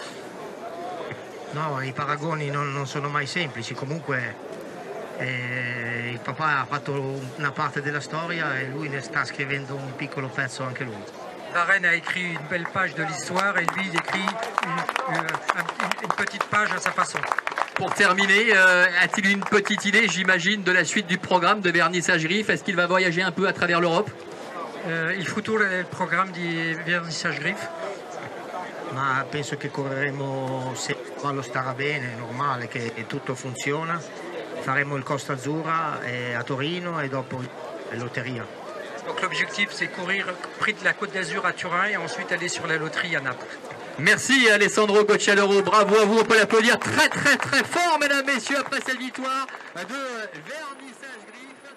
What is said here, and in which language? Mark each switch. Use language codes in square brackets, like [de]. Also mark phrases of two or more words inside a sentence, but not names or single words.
[it] No, i paragoni non sono mai semplici, comunque il papà ha fatto una parte della storia e lui ne sta scrivendo un piccolo pezzo anche lui. [fr] Varenne a écrit une belle page de l'histoire et lui il écrit une petite page à sa façon. Pour terminer, a-t-il une petite idée, j'imagine, de la suite du programme de Vernissage Griffe? Est-ce qu'il va voyager un peu à travers l'Europe? [it] Il futuro del programma di Vernissage Griffe? Ma penso che correremo, se il cavallo starà bene, è normale che tutto funziona, faremo il Costa Azzurra a Torino e dopo la lotteria. [fr] Donc l'objectif c'est courir prix de la Côte d'Azur à Turin et ensuite aller sur la loterie à Naples. Merci Alessandro Gocciadoro, bravo à vous, on peut l'applaudir très très très fort mesdames, messieurs, après cette victoire de Vernissage Griffe.